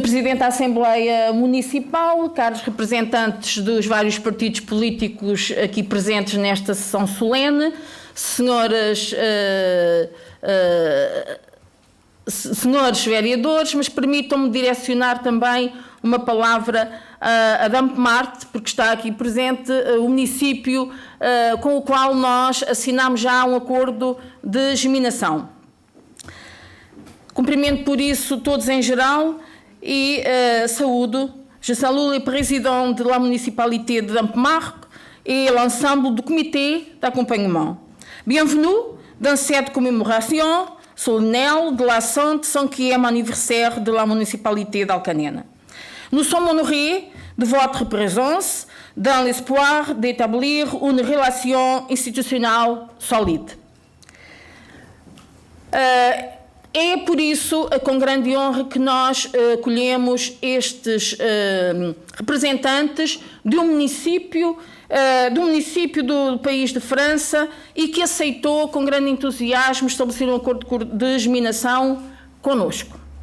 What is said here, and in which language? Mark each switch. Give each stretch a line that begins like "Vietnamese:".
Portuguese: Presidente da Assembleia Municipal, caros representantes dos vários partidos políticos aqui presentes nesta sessão solene, senhores vereadores, mas permitam-me direcionar também uma palavra a Dampmart, porque está aqui presente o município com o qual nós assinámos já um acordo de geminação. Cumprimento por isso todos em geral
French: et je salue le président de la municipalité de Dampmart et l'ensemble du comité d'accompagnement. Bienvenue dans cette commémoration solennelle de la 105e anniversaire de la municipalité d'Alcanena. Nous sommes honorés de votre présence dans l'espoir d'établir une relation institutionnelle solide.
Portuguese: É por isso, com grande honra, que nós acolhemos estes representantes de um município do país de França e que aceitou com grande entusiasmo estabelecer um acordo de geminação connosco.